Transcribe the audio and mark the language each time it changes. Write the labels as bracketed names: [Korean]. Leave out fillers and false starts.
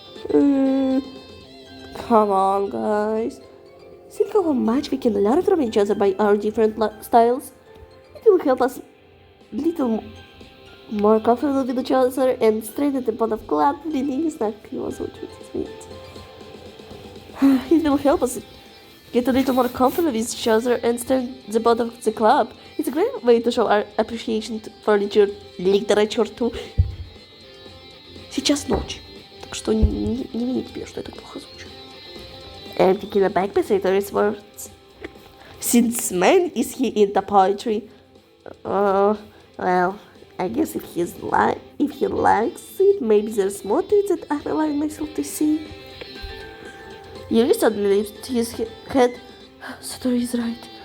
[English] Come on, guys. Think of how much we can learn from each other by our different styles. It will help us little more comfortable with each other and strengthen the bond of club. [Russian] Не знаю, как его озвучивать, извините. [English] It will help us get a little more comfortable with each other and strengthen the bond of the club. It's a great way to show our appreciation for literature too. [Russian] Сейчас ночь, так что не вините меня, что я так плохо звучу. [English] I'm thinking back by Sator's words. Since when is he into poetry? Well, I guess if he likes it, maybe there's more to it that I'm allowing myself to see. Yuri suddenly lifted his head. Satori is right.